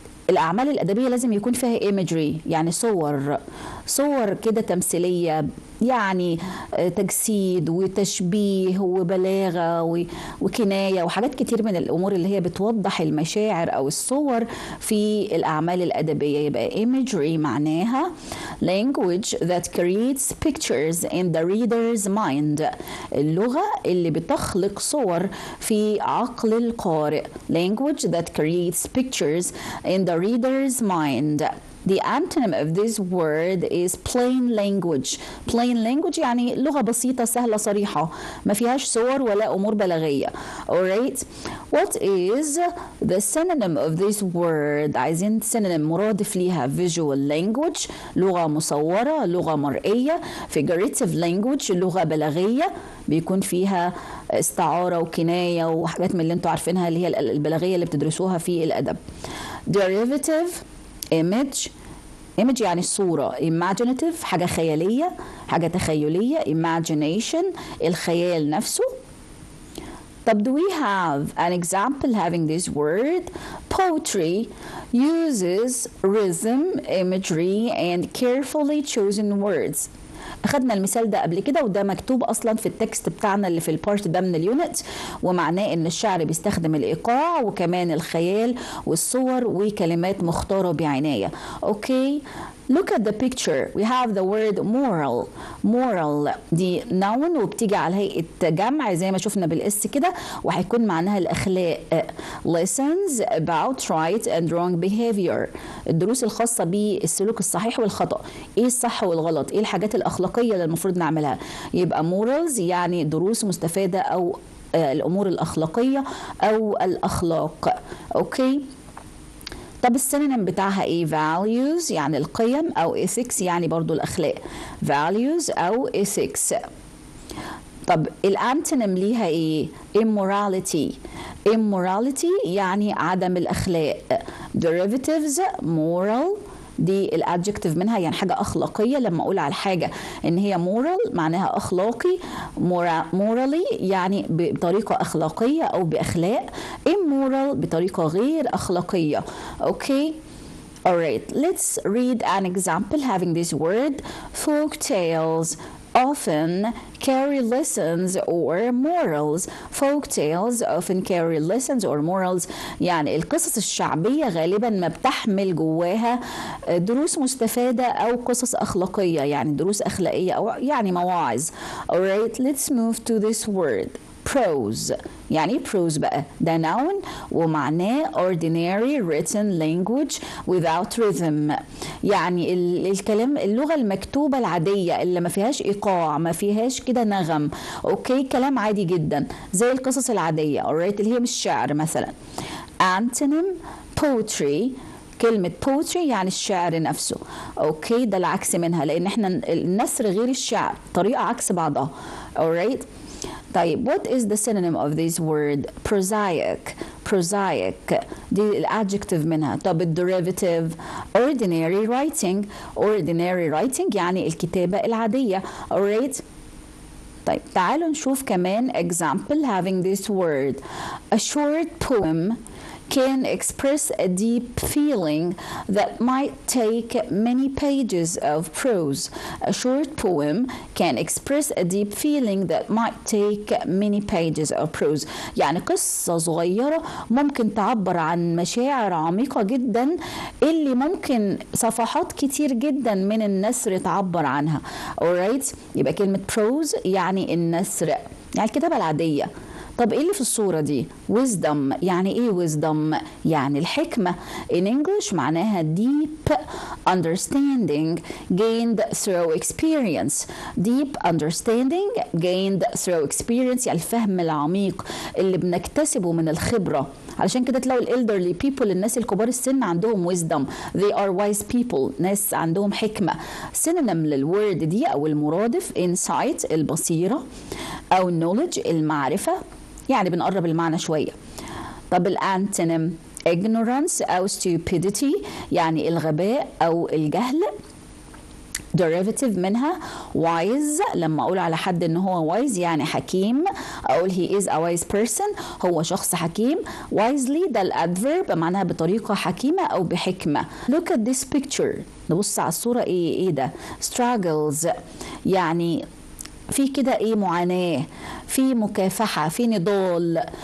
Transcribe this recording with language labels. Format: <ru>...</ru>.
<ar>الأعمال الأدبية لازم يكون فيها imagery يعني صور كده تمثيلية يعني تجسيد وتشبيه وبلاغة وكناية وحاجات كتير من الأمور اللي هي بتوضح المشاعر أو الصور في الأعمال الأدبية. يبقى</ar> <en>imagery</en> <ar>معناها</ar> <en>language that creates pictures in the reader's mind.</en> <ar>اللغة اللي بتخلق صور في عقل القارئ.</ar> <en>language that creates pictures in the reader's mind. The antonym of this word is plain language. plain language</en> <ar>يعني لغة بسيطة سهلة صريحة ما فيهاش صور ولا أمور بلاغية.</ar> <en>alright, what is the synonym of this word؟</en> <ar>عايزين synonym مرادف ليها.</ar> <en>visual language</en> <ar>لغة مصورة لغة مرئية.</ar> <en>figurative language</en> <ar>لغة بلاغية بيكون فيها استعارة وكناية وحاجات من اللي انتوا عارفينها اللي هي البلاغية اللي بتدرسوها في الأدب.</ar> <en>derivative image</en> <ar>يعني الصورة. imaginative حاجة خيالية حاجة تخيلية. imagination الخيال نفسه. طب</ar> <en>do we have an example having this word؟ poetry uses rhythm, imagery and carefully chosen words.</en> <ar>أخدنا المثال ده قبل كده وده مكتوب أصلا في التكست بتاعنا اللي في البارت ده من اليونت ومعناه إن الشعر بيستخدم الإيقاع وكمان الخيال والصور وكلمات مختارة بعناية.</ar> <en>Okay Look at the picture. We have the word moral.</en> <ar>moral دي noun وبتيجي على هيئة جمع زي ما شفنا بالاس كده وهيكون معناها الأخلاق.</ar> <en>lessons about right and wrong behavior.</en> <ar>الدروس الخاصة بالسلوك الصحيح والخطأ. ايه الصح والغلط؟ ايه الحاجات الأخلاقية اللي المفروض نعملها؟ يبقى morals يعني دروس مستفادة أو الأمور الأخلاقية أو الأخلاق. أوكي طب السينونيم بتاعها ايه؟ values يعني القيم او ethics يعني برضو الاخلاق.</ar> <en>values</en> <ar>او</ar> <en>ethics.</en> <ar>طب الانتونيم ليها ايه؟ immorality. immorality يعني عدم الاخلاق.</ar> <en>derivatives moral</en> <ar>دي الادجكتيف منها يعني حاجة أخلاقية. لما أقول على حاجة إن هي moral معناها أخلاقي. morally يعني بطريقة أخلاقية أو بأخلاق. immoral بطريقة غير أخلاقية.</ar> <en>Okay alright let's read an example having this word. folk tales often carry lessons or morals. folk tales often carry lessons or morals</en> <ar>يعني القصص الشعبية غالبا ما بتحمل جواها دروس مستفادة أو قصص أخلاقية يعني دروس أخلاقية أو يعني مواعظ.</ar> <en>alright let's move to this word.</en> <ar>prose يعني prose بقى ده noun ومعناه</ar> <en>ordinary written language without rhythm</en> <ar>يعني الكلام اللغة المكتوبة العادية اللي ما فيهاش إيقاع ما فيهاش كده نغم. أوكي كلام عادي جدا زي القصص العادية alright اللي هي مش شعر مثلا.</ar> <en>antonym poetry</en> <ar>كلمة poetry يعني الشعر نفسه. أوكي ده العكس منها لأن احنا النثر غير الشعر طريقة عكس بعضها. alright</ar> <en>طيب what is the synonym of this word? prosaic.</en> <ar>prosaic دي الادجكتيف منها. طب الديريفاتيف</ar> <en>ordinary writing. ordinary writing</en> <ar>يعني الكتابة العادية. alright. طيب تعالوا نشوف كمان</ar> <en>example having this word. a short poem can express a deep feeling that might take many pages of prose. A short poem can express a deep feeling that might take many pages of prose.</en> <ar>يعني قصة صغيرة ممكن تعبر عن مشاعر عميقة جدا اللي ممكن صفحات كتير جدا من النثر تعبر عنها.</ar> <en>alright.</en> <ar>يبقى كلمة prose يعني النثر، يعني الكتابة العادية. طب ايه اللي في الصورة دي؟ wisdom. يعني ايه wisdom؟ يعني الحكمة.</ar> <en>in English معناها deep understanding gained through experience. deep understanding gained through experience</en> <ar>يعني الفهم العميق اللي بنكتسبه من الخبرة. علشان كده تلاقوا الالدرلي people الناس الكبار السن عندهم wisdom.</ar> <en>they are wise people</en> <ar>ناس عندهم حكمة. synonym للورد دي أو المرادف insight البصيرة أو knowledge المعرفة، يعني بنقرب المعنى شوية. طب الانتونيم ignorance أو stupidity يعني الغباء أو الجهل.</ar> <en>derivative</en> <ar>منها</ar> <en>wise.</en> <ar>لما أقول على حد إن هو wise يعني حكيم، أقول</ar> <en>he is a wise person</en> <ar>هو شخص حكيم. wisely ده الادفيرب معناها بطريقة حكيمة أو بحكمة.</ar> <en>look at this picture.</en> <ar>نبص على الصورة إيه ده؟ struggles يعني في كده ايه معاناة، في مكافحة، في نضال.</ar>